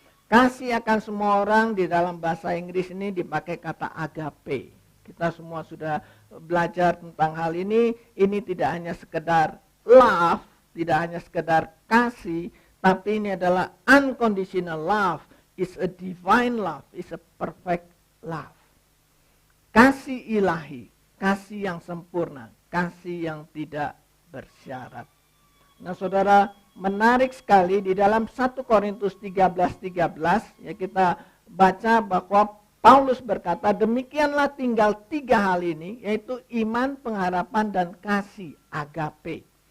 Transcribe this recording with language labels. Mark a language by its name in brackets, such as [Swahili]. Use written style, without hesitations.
[Indonesian] Kasih akan semua orang di dalam bahasa Inggris ini dipakai kata agape. Kita semua sudah belajar tentang hal ini. Ini tidak hanya sekedar love, tidak hanya sekedar kasih, tapi ini adalah unconditional love. [English] It's a divine love, it's a perfect love. [Indonesian] Kasih ilahi, kasih yang sempurna, kasih yang tidak bersyarat. Nah, saudara, menarik sekali di dalam 1 Korintus 13:13 ya, kita baca bahwa Paulus berkata, demikianlah tinggal 3 hal ini, yaitu iman, pengharapan, dan kasih, agape.